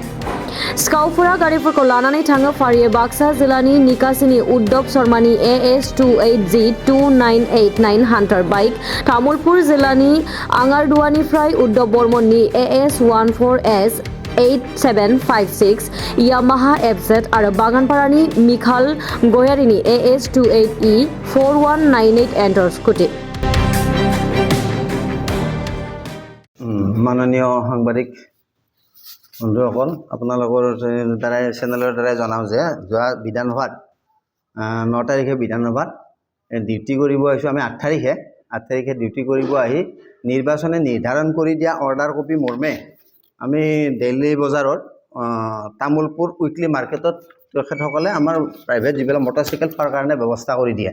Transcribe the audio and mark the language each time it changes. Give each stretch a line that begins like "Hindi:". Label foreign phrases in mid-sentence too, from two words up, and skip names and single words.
Bodo: सिखावफोरा गारिफोरखौ लानानै थाङो। फारियै बाक्सा जिल्लानि निकासिनि उद्धव शर्मानि AS28G2989 हान्टार बाइक, तामुलपुर जिल्लानि आंगारदुवानिफ्राय उद्धव बर्मननि AS14S8756 यामाहा FZ आरो बागानपारानि मिखाल गयारिनि AS28E4198 एन्टर स्कुटि।
Assamese: माननीय সাংবাদিক বন্ধুসকল, আপোনালোকৰ দ্বাৰাই চেনেলৰ দ্বাৰাই জনাওঁ যে যোৱা বিধানসভাত 9 তাৰিখে বিধানসভাত ডিউটি কৰিব আহিছোঁ। আমি 8 তাৰিখে ডিউটি কৰিব আহি নিৰ্বাচনে নিৰ্ধাৰণ কৰি দিয়া
English: order copy
Assamese: মৰ্মে আমি দিল্লী বজাৰত তামুলপুৰ
English: weekly market
Assamese: তেখেতসকলে আমাৰ প্ৰাইভেট যিবিলাক মটৰচাইকেল থোৱাৰ কাৰণে ব্যৱস্থা কৰি দিয়ে।